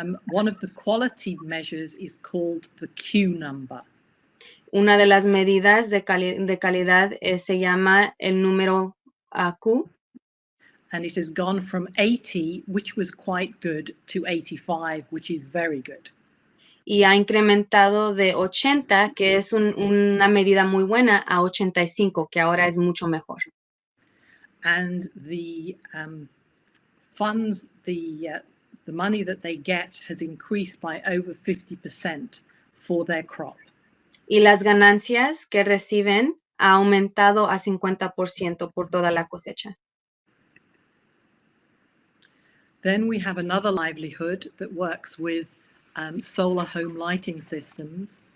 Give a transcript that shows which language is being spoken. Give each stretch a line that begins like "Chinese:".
English: one of the quality measures is called the Q number.
Spanish: Una de las medidas de calidad se llama el número Q.
English: And it has gone from 80, which was quite good, to 85, which is very good.
Spanish: Y ha incrementado de 80, que es una medida muy buena, a 85, que ahora es mucho mejor.
English: And the funds, the money that they get has increased by over 50% for their crop.
Spanish: Y las ganancias que reciben ha aumentado a 50% por toda la cosecha.
English: Then we have another livelihood that works with solar home lighting systems.